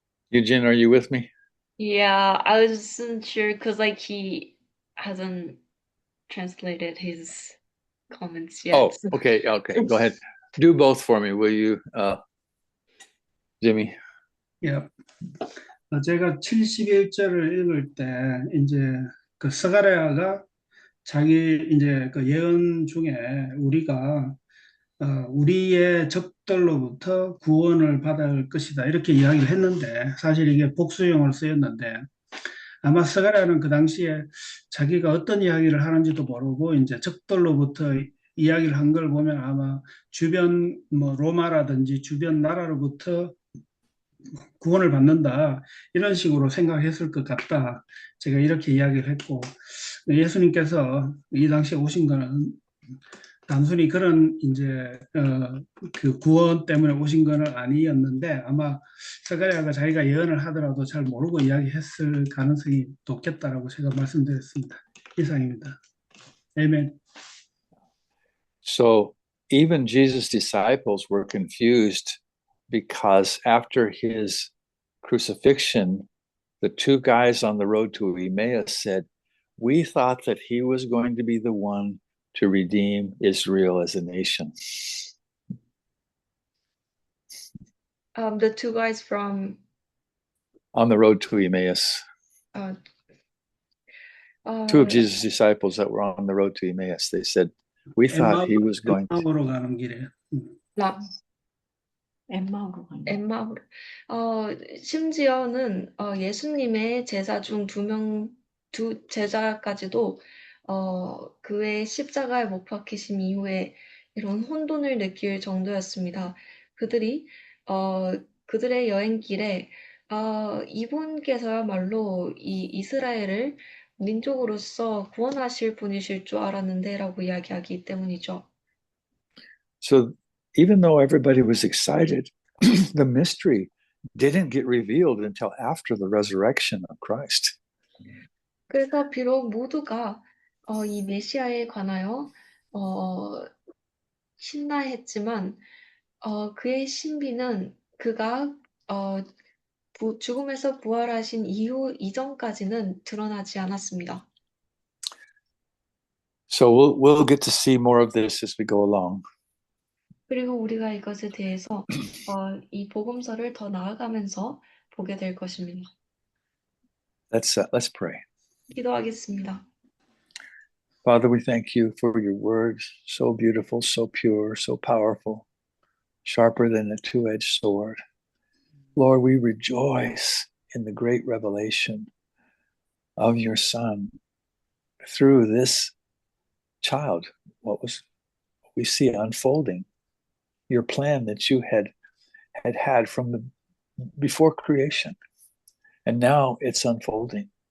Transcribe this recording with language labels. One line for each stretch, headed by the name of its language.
English: Eugene, are you with me? Yeah, I wasn't sure because he hasn't translated his comments yet. Oh, okay, go ahead. Do both for me, will you, Jimmy? Yeah.
Korean: 제가 71절을 읽을 때 이제 그 스가랴가 자기 이제 그 예언 중에 우리가 우리의 적들로부터 구원을 받을 것이다 이렇게 이야기를 했는데 사실 이게 복수형으로 쓰였는데 아마 스가랴는 그 당시에 자기가 어떤 이야기를 하는지도 모르고 이제 적들로부터 이야기를 한 걸 보면 아마 주변 뭐 로마라든지 주변 나라로부터 구원을 받는다 이런 식으로 생각했을 것 같다. 제가 이렇게 이야기를 했고 예수님께서 이 당시에 오신 거는 단순히 그런 이제 그 구원 때문에 오신 거는 아니었는데 아마 스가랴가 자기가 예언을 하더라도 잘 모르고 이야기했을 가능성이 높겠다라고 제가 말씀드렸습니다. 이상입니다. 아멘.
English: So even Jesus' disciples were confused because after his crucifixion, the two guys on the road to Emmaus said, "We thought that he was going to be the one to redeem Israel as a nation." The two guys from on the road to Emmaus. 어, Two 어, of Jesus' disciples that were on the road to Emmaus, they said, we thought he was going to.
Korean: 엠마오로 가는 길에. 엠마오로 가는 엠마오로. 심지어는 예수님의 제자 중 두 제자까지도 그의 십자가에 못 박히심 이후에 이런 혼돈을 느낄 정도였습니다. 그들이 그들의 여행길에 이분께서야말로 이 이스라엘을 민족으로서 구원하실 분이실 줄 알았는데라고 이야기하기 때문이죠.
English: So even though everybody was excited, the mystery didn't get revealed until after the resurrection of Christ.
Korean: 그래서 비록 모두가 이 메시아에 관하여 신나했지만 그의 신비는 그가 죽음에서 부활하신 이후 이전까지는 드러나지 않았습니다.
English: So we'll get to see more of this as we go along.
Korean: 그리고 우리가 이것에 대해서 이 복음서를 더 나아가면서 보게 될 것입니다.
English: Let's pray.
Korean: 기도하겠습니다.
English: Father, we thank you for your words, so beautiful, so pure, so powerful, sharper than a two-edged sword. Lord, we rejoice in the great revelation of your Son through this child, what we see unfolding, your plan that you had from before creation, and now it's unfolding.